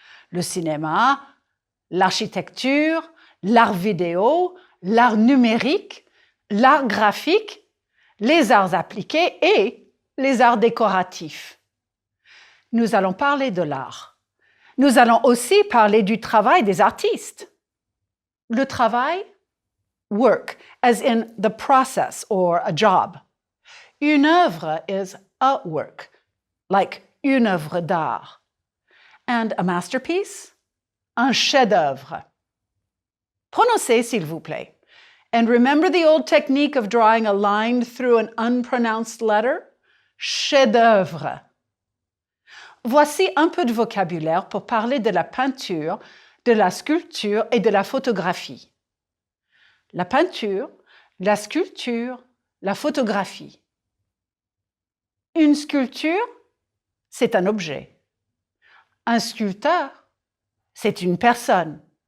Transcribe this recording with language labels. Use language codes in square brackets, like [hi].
[fr] Le cinéma, l'architecture, l'art vidéo, l'art numérique, l'art graphique, les arts appliqués et les arts décoratifs. Nous allons parler de l'art. Nous allons aussi parler du travail des artistes. Le travail, [en] work, as in the process or a job. [fr] Une œuvre [en] is a work, like [fr] une œuvre d'art. [en] And a masterpiece, [fr] un chef-d'œuvre. Prononcez, s'il vous plaît. [en] And remember the old technique of drawing a line through an unpronounced letter? [fr] Chef-d'œuvre. Voici un peu de vocabulaire pour parler de la peinture, de la sculpture et de la photographie. La peinture, la sculpture, la photographie. Une sculpture, c'est un objet. Un sculpteur, c'est une personne.